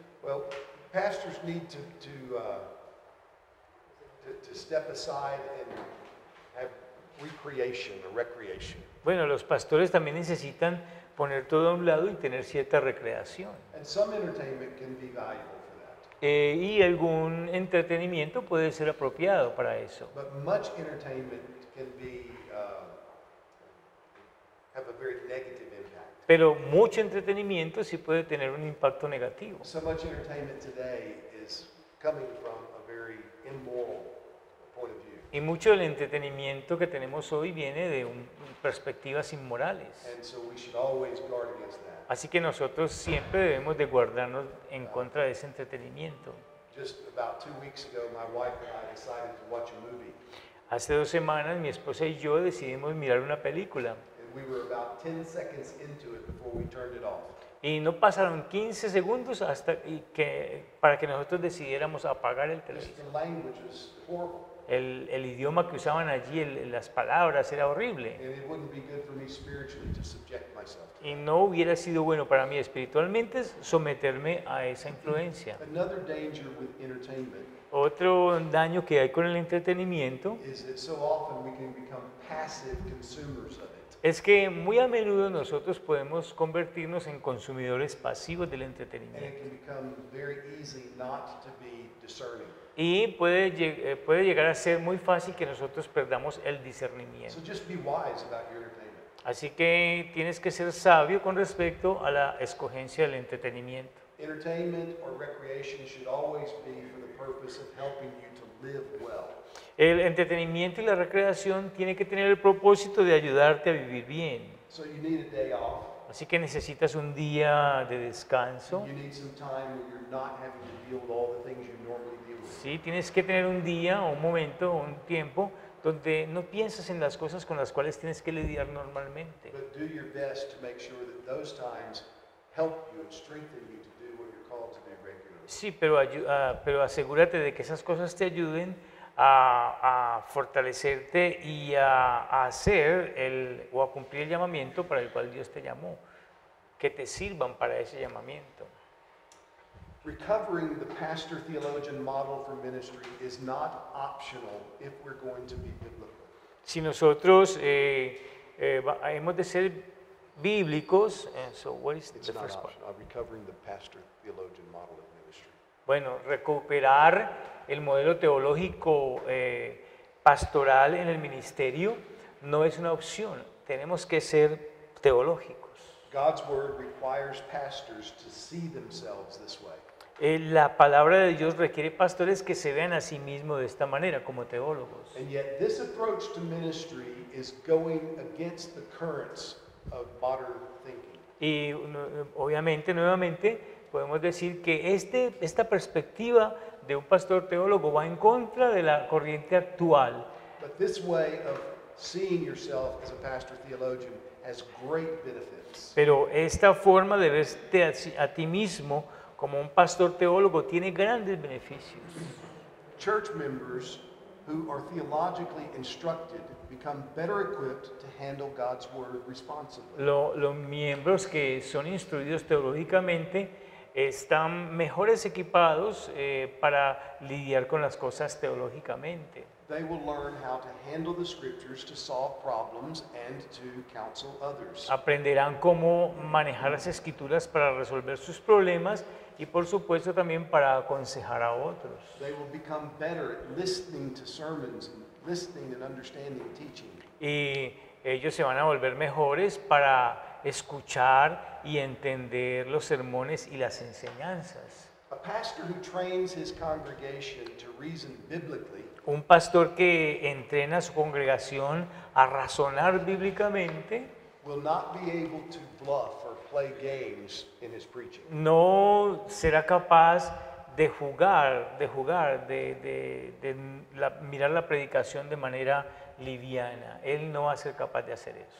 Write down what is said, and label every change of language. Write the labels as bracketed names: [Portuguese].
[English] Well, pastors need to step aside and have recreation or recreation. [Spanish] Bueno, los pastores también necesitan poner todo a un lado y tener cierta recreación. [English] And some entertainment can be valuable for that. [Spanish] Y algún entretenimiento puede ser apropiado para eso. [English] But much entertainment can be have a very negative impact. [Spanish] Pero mucho entretenimiento sí puede tener un impacto negativo. [English] So much entertainment today is coming from a very immoral point of view. [Spanish] Y mucho del entretenimiento que tenemos hoy viene de perspectivas inmorales. [English] And so we should always guard against that. [Spanish] Así que nosotros siempre debemos de guardarnos en contra de ese entretenimiento. [English] Just about 2 weeks ago, my wife and I decided to watch a movie. [Spanish] Hace 2 semanas mi esposa y yo decidimos mirar una película [English] And we were about 10 seconds into it before we turned it off. [Spanish] y no pasaron 15 segundos para que nosotros decidiéramos apagar el [English] Just [Spanish] televisor. [English] the language was horrible. [Spanish] El idioma que usaban allí, las palabras, era horrible. [English] And it wouldn't be good for me spiritually to subject myself to [Spanish] Y no hubiera sido bueno para mí espiritualmente someterme a esa influencia. [English] that. Another danger with entertainment [Spanish] Otro daño que hay con el entretenimiento [English] is that so often we can become passive consumers of it. [Spanish] es que muy a menudo nosotros podemos convertirnos en consumidores pasivos del [English] And [Spanish] entretenimiento. [English] it can become very easy not to be discerning. [Spanish] Y puede llegar a ser muy fácil que nosotros perdamos el discernimiento. [English] So just be wise about your entertainment. [Spanish] Así que tienes que ser sabio con respecto a la escogencia del entretenimiento. [English] Entertainment or recreation should always be for the purpose of helping you to live well. [Spanish] El entretenimiento y la recreación tiene que tener el propósito de ayudarte a vivir bien. [English] So you need a day off. [Spanish] Así que necesitas un día de descanso. [English] You need some time where you're not having to deal with all the things you normally deal with. [Spanish] Sí, tienes que tener un día, un momento, un tiempo donde no piensas en las cosas con las cuales tienes que lidiar normalmente. [English] But do your best to make sure that those times help you and strengthen you to do what you're called to do regularly. [Spanish] Sí, pero asegúrate de que esas cosas te ayuden a fortalecerte y a hacer o a cumplir el llamamiento para el cual Dios te llamó, que te sirvan para ese llamamiento. [English] Recovering the pastor theologian model for ministry is not optional if we're going to be biblical. [Spanish] Si nosotros hemos de ser bíblicos, [English] so what is It's the not first part? optional. Recovering the pastor theologian model of ministry. [Spanish] Bueno, recuperar el modelo teológico pastoral en el ministerio no es una opción, tenemos que ser teológicos. [English] God's word requires pastors to see themselves this way. [Spanish] La palabra de Dios requiere pastores que se vean a sí mismos de esta manera, como teólogos. [English] And yet, this approach to ministry is going against the currents of modern thinking. [Spanish] Y obviamente, nuevamente, podemos decir que esta perspectiva de un pastor teólogo va en contra de la corriente actual. [English] But this way of seeing yourself as a pastor theologian has great benefits. [Spanish] Pero esta forma de verte a ti mismo como un pastor teólogo tiene grandes beneficios. [English] Church members who are theologically instructed become better equipped to handle God's word responsibly. [Spanish] Los miembros que son instruidos teológicamente están mejores equipados para lidiar con las cosas teológicamente. [English] They will learn how to handle the scriptures to solve problems and to counsel others. [Spanish] Aprenderán cómo manejar las escrituras para resolver sus problemas y por supuesto también para aconsejar a otros. [English] They will become better at listening to sermons and listening and understanding teaching. [Spanish] Y ellos se van a volver mejores para escuchar y entender los sermones y las enseñanzas. [English] A pastor who trains his congregation to reason biblically [Spanish] Un pastor que entrena a su congregación a razonar bíblicamente [English] will not be able to bluff or play games in his preaching. [Spanish] no será capaz de mirar la predicación de manera liviana. Él no va a ser capaz de hacer eso.